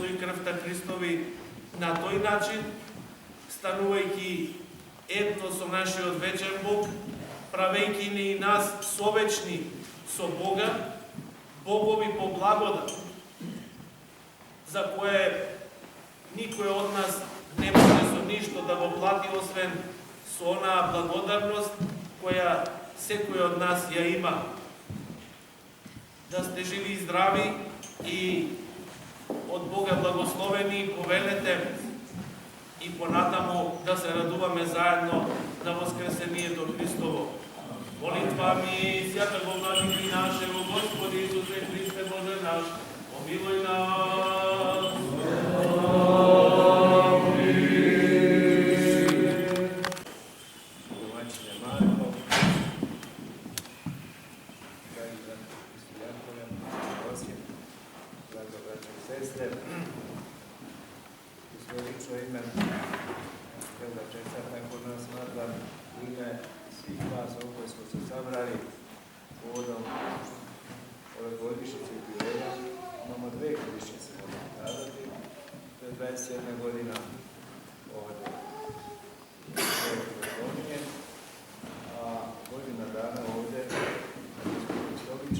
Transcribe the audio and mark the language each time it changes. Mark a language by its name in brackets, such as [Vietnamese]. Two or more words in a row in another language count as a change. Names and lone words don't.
[Macedonian] и крвта Христови на тој начин, станувајќи едно со нашиот вечен Бог, правејќи ни и нас совечни со Бога, богови по благодат, за кое никој од нас не може со ништо да го плати, освен со онаа благодарност која секој од нас ја има. Да сте живи и здрави и од Бога благословени, повелете и понатаму да се радуваме заедно на Воскресението Христово. [Church Slavic] Молитвами святого владики нашего Господи Исусе Христе Боже наш, помилуј нас. [Macedonian] Домаќине Марко, драги брат Христо Јакове, Осип, драги браќа и сестре, [Serbian] у своје лично име, htio da čestitam kod nas smatram u ime svih vas ovdje koji smo se sabrali povodom ove godišnjice jubileja. Imamo dve godišnjice, možemo kazati. To je 21 godina od Kolonije, a godina dana ovdje u Slović.